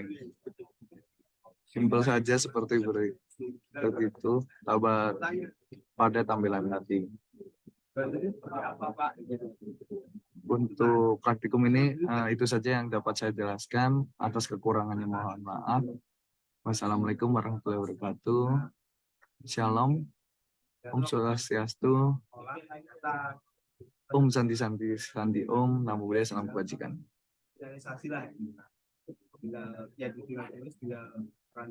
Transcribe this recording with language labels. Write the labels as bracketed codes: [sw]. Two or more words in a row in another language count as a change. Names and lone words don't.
[id] Simpel saja seperti itu pada tampilan nanti. Untuk praktikum ini itu saja yang dapat saya jelaskan. Atas kekurangannya mohon maaf. [ar] والسلام عليكم ورحمة الله وبركاته. [id] Shalom. [sa] Om Swastiastu. Om Santi Santi Santi Om. [pi] Namo Buddhaya, [id] salam kebajikan.